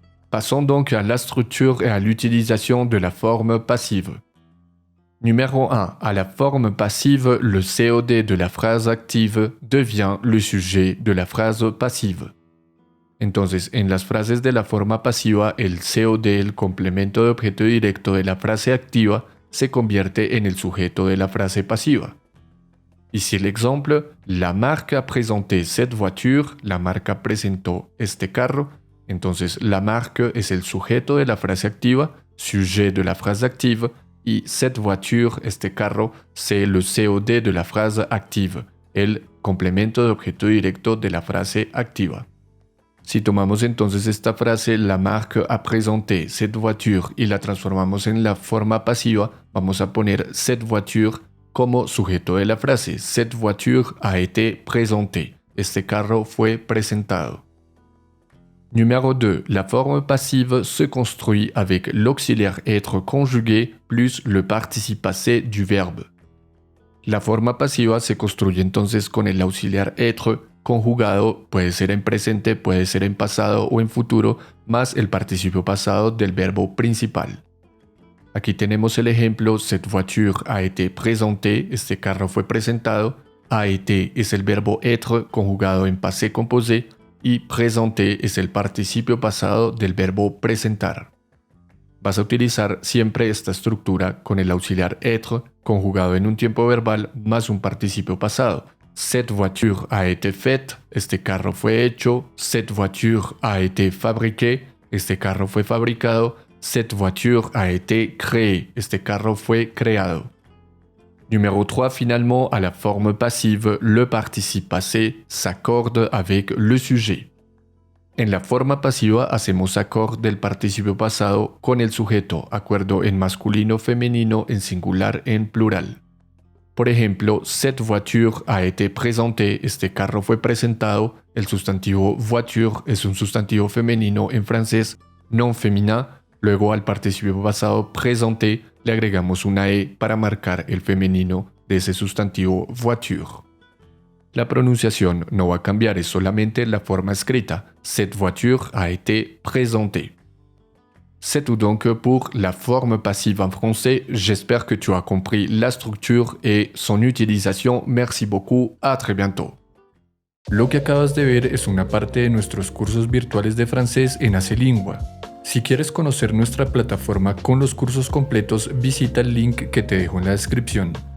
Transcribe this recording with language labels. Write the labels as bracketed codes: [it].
[fr] Passons donc à la structure et à l'utilisation de la forme passive. Numéro 1. À la forme passive, le COD de la phrase active devient le sujet de la phrase passive. [es] Entonces, en las frases de la forma pasiva, el COD, el complemento de objeto directo de la frase activa, se convierte en el sujeto de la frase pasiva. [fr] Ici l'exemple: la marque a présenté cette voiture, [es] la marca presentó este carro. Entonces, [fr] la marque [es] es el sujeto de la frase activa, [fr] sujet de la frase active, [es] y [fr] cette voiture, [es] este carro, [fr] c'est le COD de la frase active, [es] el complemento de objeto directo de la frase activa. Si tomamos entonces esta frase, [fr] la marque a présenté cette voiture, [es] y la transformamos en la forma pasiva, vamos a poner [fr] cette voiture [es] como sujeto de la frase. [fr] Cette voiture a été présentée. [es] Este carro fue presentado. [fr] Numéro 2. La forme passive se construit avec l'auxiliaire être conjugué plus le participe passé du verbe. [es] La forma pasiva se construye entonces con el auxiliar être conjugado, puede ser en presente, puede ser en pasado o en futuro, más el participio pasado del verbo principal. Aquí tenemos el ejemplo: [fr] cette voiture a été présentée, [es] este carro fue presentado. A été es el verbo être conjugado en passé composé, y présenté es el participio pasado del verbo presentar. Vas a utilizar siempre esta estructura con el auxiliar être conjugado en un tiempo verbal más un participio pasado. [fr] Cette voiture a été faite, [es] este carro fue hecho. [fr] Cette voiture a été fabriquée, [es] este carro fue fabricado. [fr] Cette voiture a été créée, [es] este carro fue creado. [fr] Numéro 3. Finalement, à la forme passive, le participe passé s'accorde avec le sujet. [es] En la forma pasiva hacemos accord del participio pasado con el sujeto, acuerdo en masculino, femenino, en singular, en plural. Por ejemplo, [fr] cette voiture a été présentée, [es] este carro fue presentado. El sustantivo voiture es un sustantivo femenino en francés, [fr] non féminin. [es] Luego al participio pasado présenté le agregamos una E para marcar el femenino de ese sustantivo voiture. La pronunciación no va a cambiar, es solamente la forma escrita. [fr] Cette voiture a été présentée. C'est tout donc pour la forme passive en français. J'espère que tu as compris la structure et son utilisation. Merci beaucoup, à très bientôt. [es] Lo que acabas de ver es una parte de nuestros cursos virtuales de francés en Acelingua. Si quieres conocer nuestra plataforma con los cursos completos, visita el link que te dejo en la descripción.